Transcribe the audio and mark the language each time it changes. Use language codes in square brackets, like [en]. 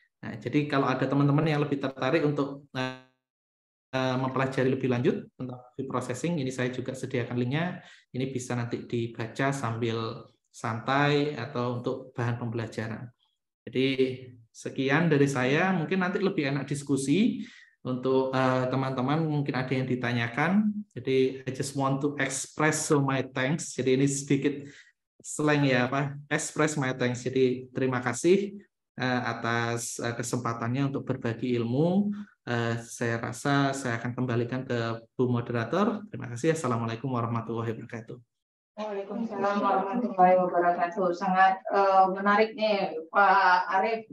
[id] Nah, jadi kalau ada teman-teman yang lebih tertarik untuk mempelajari lebih lanjut tentang food processing, ini saya juga sediakan linknya. Ini bisa nanti dibaca sambil santai atau untuk bahan pembelajaran. Jadi sekian dari saya, mungkin nanti lebih enak diskusi untuk teman-teman, mungkin ada yang ditanyakan. Jadi [en] I just want to express my thanks. [id] Jadi ini sedikit slang ya, [en] express my thanks. [id] Jadi terima kasih atas kesempatannya untuk berbagi ilmu. Saya rasa saya akan kembalikan ke Bu Moderator. Terima kasih. Assalamualaikum warahmatullahi wabarakatuh. Waalaikumsalam warahmatullahi wabarakatuh. Sangat menarik nih Pak Arif.